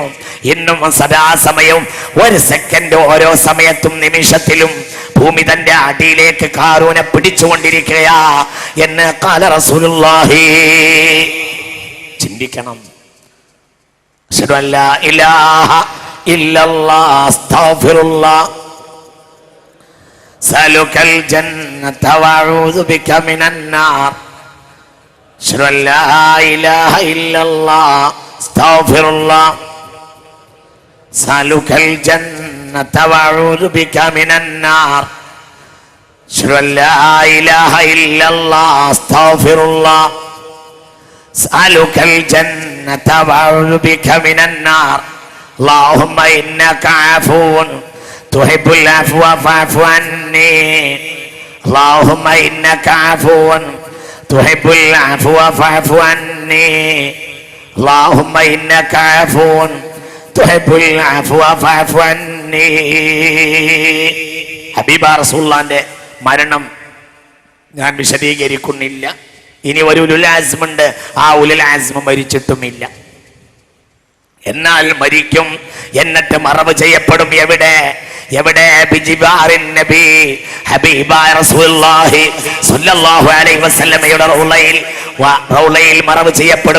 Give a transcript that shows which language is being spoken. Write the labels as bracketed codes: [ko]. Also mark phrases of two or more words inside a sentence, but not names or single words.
[ml] ഇന്നും സദാസമയവും ഒരു സെക്കൻഡ്, ഓരോ സമയത്തും നിമിഷത്തിലും ഭൂമി തന്റെ അടിയിലേക്ക് ഖാറൂനെ പിടിച്ചുകൊണ്ടിരിക്കുകയാ എന്ന് [ar] قال رسول الله. [ml] ചിന്തിക്കണം. [ar] أشهد أن لا إله إلا الله أستغفر الله أسألك الجنة وأعوذ بك من النار. أشهد أن لا إله إلا الله أستغفر الله أسألك الجنة وأعوذ بك من النار. أشهد أن لا إله إلا الله أستغفر الله أسألك الجنة وأعوذ بك من النار. اللهم إنك عفو تحب العفو فاعف عني. اللهم إنك عفو تحب العفو فاعف عني. اللهم إنك عفو تحب العفو فاعف عني. [ml] ഹബീബ റസൂലുള്ളാഹിന്റെ മരണം ഞാൻ വിശദീകരിക്കുന്നില്ല. ഇനി ഒരു [ar] أولو العزم [ml] ഉണ്ട്, ആ [ar] أولو العزم [ml] മരിച്ചിട്ടുമില്ല. എന്നാൽ മരിക്കും, എന്നിട്ട് മറവ് ചെയ്യപ്പെടും. എവിടെ? [ar] بجوار النبي, [ml] ഹബീബായ റസൂലുള്ളാഹി [ar] صلى الله عليه وسلم [ml] റൗളയിൽ മറവ് ചെയ്യപ്പെടും.